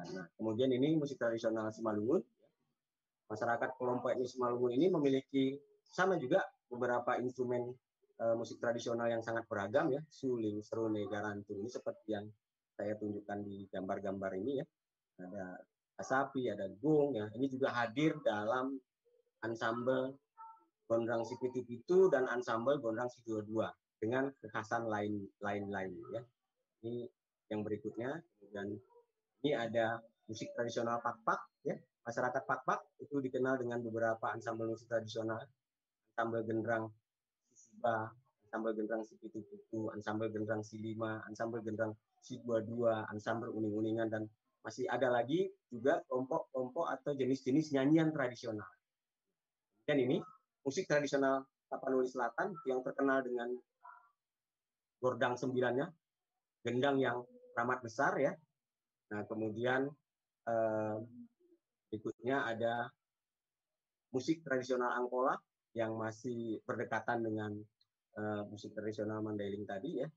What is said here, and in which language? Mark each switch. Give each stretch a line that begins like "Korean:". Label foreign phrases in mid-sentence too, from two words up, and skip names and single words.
Indonesian: Nah, kemudian ini musik tradisional Simalungun. Masyarakat kelompok etnis Simalungun ini memiliki sama juga beberapa instrumen musik tradisional yang sangat beragam ya, suling, serune, garantung. Ini seperti yang saya tunjukkan di gambar-gambar ini ya. Ada hasapi, ada gong ya. Ini juga hadir dalam ensemble gondrang si pitu-pitu dan ensemble gondrang si dua-dua dengan kekhasan lain ya. Ini yang berikutnya. Dan ini ada musik tradisional Pakpak ya. Masyarakat Pakpak itu dikenal dengan beberapa ensemble musik tradisional, ensemble gendrang Sisiba, ensemble gendrang si pitu-pitu, ensemble gendrang si lima, ensemble gendrang si dua-dua, ensemble uning-uningan, dan masih ada lagi juga kelompok-kelompok atau jenis-jenis nyanyian tradisional. Dan ini musik tradisional Tapanuli Selatan yang terkenal dengan gordang sembilannya, gendang yang ramat besar ya. Nah, kemudian berikutnya ada musik tradisional Angkola yang masih berdekatan dengan musik tradisional Mandailing tadi ya.